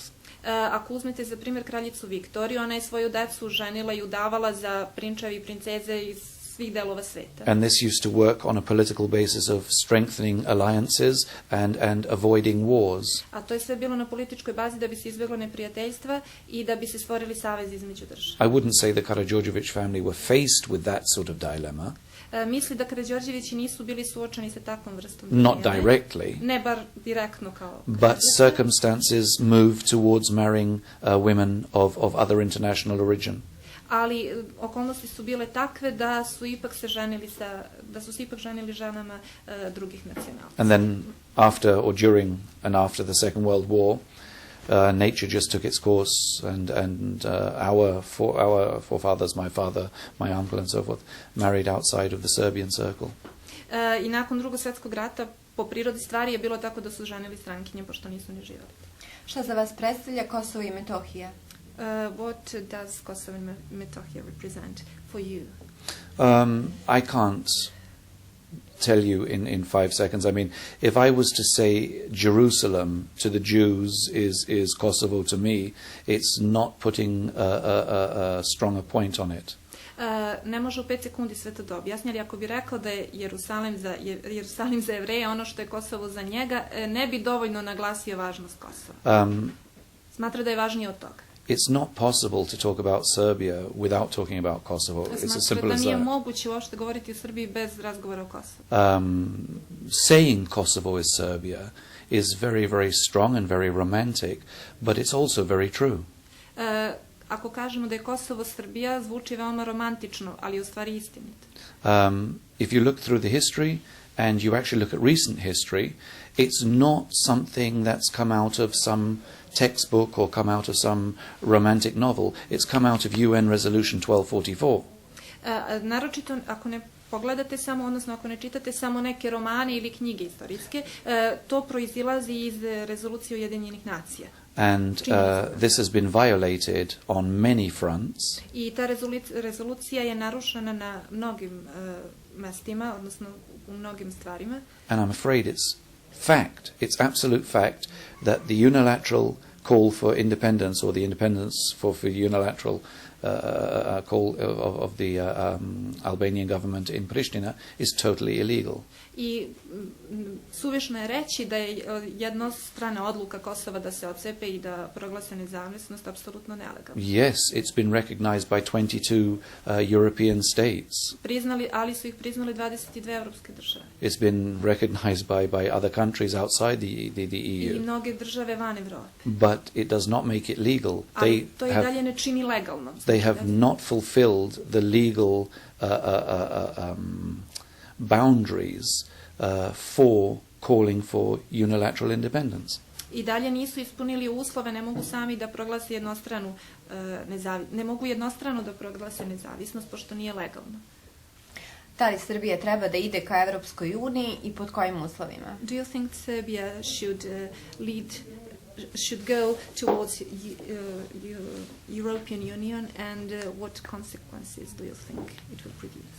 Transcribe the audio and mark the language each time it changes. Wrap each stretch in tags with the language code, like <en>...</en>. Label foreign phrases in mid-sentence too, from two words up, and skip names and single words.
<sr>Ako uzmete za primjer kraljicu Viktoriju, ona je svoju decu ženila i udavala za prinčevi i princeze iz svih delova sveta.</sr> <en>And this used to work on a political basis of strengthening alliances and avoiding wars.</en> <sr>A to je sve bilo na političkoj bazi da bi se izbjeglo neprijateljstva i da bi se stvorili savezi između država.</sr> <en>I wouldn't say the Karađorđević family were faced with that sort of dilemma.</en> <sr>Misli da Karađorđevići nisu bili suočeni sa takvom vrstom</sr> <en>Not</en> <sr>dileme.</sr> <en>directly.</en> <sr>Ne bar direktno kao</sr> <en>But</en> <sr>Karađorđević.</sr> <en>circumstances moved towards marrying women of other international origin.</en> <sr>Ali okolnosti su bile takve da su se ipak ženili ženama drugih nacionalnosti.</sr> <en>And then after or during and after the Second World War, nature just took its course, and our forefathers, my father, my uncle, and so forth, married outside of the Serbian circle.</en> <sr>I nakon Drugog svjetskog rata po prirodi stvari je bilo tako da su ženili strankinje pošto nisu ni živjeli. Šta za vas predstavlja Kosovo i Metohija?</sr> <en>What does Kosovo and Metohija represent for you? I can't tell you in 5 seconds. I mean, if I was to say Jerusalem to the Jews is Kosovo to me, it's not putting a stronger point on it.</en> <sr>Ne može u 5 sekundi sve to da objasni, ali ako bi rekao da je Jerusalim za Jevreje ono što je Kosovo za njega, ne bi dovoljno naglasio važnost Kosova. Smatra da je važnije od toga.</sr> <en>It's not possible to talk about Serbia without talking about Kosovo. It's as simple as</en> <sr>da nije</sr> <en>that.</en> <sr>moguće uopšte govoriti o Srbiji bez razgovora o Kosovu.</sr> <en>Saying Kosovo is Serbia is very, very strong and very romantic, but it's also very true.</en> <sr>Ako kažemo da je Kosovo Srbija, zvuči veoma romantično, ali je u stvari istinito.</sr> <en>If you look through the history and you actually look at recent history, it's not something that's come out of some textbook or come out of some romantic novel. It's come out of UN Resolution 1244.</en> <sr>Naročito ako ne pogledate samo, odnosno ako ne čitate samo neke romane ili knjige istorijske, to proizilazi iz rezolucije Ujedinjenih nacija.</sr> <en>And this has been violated on many fronts.</en> <sr>I ta rezolucija je narušena na mnogim mestima, odnosno u mnogim stvarima.</sr> <en>And I'm afraid it's fact, it's absolute fact, that the unilateral call for independence, or the independence for unilateral call of the Albanian government in Pristina is totally illegal.</en> <sr>I suvišno je reći da je jednostrana odluka Kosova da se odcepe i da proglase nezavisnost apsolutno nelegalna.</sr> <en>Yes, it's been recognized by 22 European states.</en> <sr>Ali su ih priznali 22 evropske države.</sr> <en>It's been recognized by other countries outside the EU.</en> <sr>I mnoge države van Evrope.</sr> <en>But it does not make it legal.</en> <sr>Ali to i dalje ne čini legalno.</sr> <en>They have not fulfilled the legal boundaries for calling for unilateral independence.</en> <sr>I dalje nisu ispunili uslove, ne mogu sami da proglase jednostrano da proglase nezavisnost, pošto nije legalno. Da li Srbija treba da ide ka Evropskoj uniji i pod kojim uslovima?</sr> <en>Do you think Serbia should go towards European Union, and what consequences do you think it will produce?</en>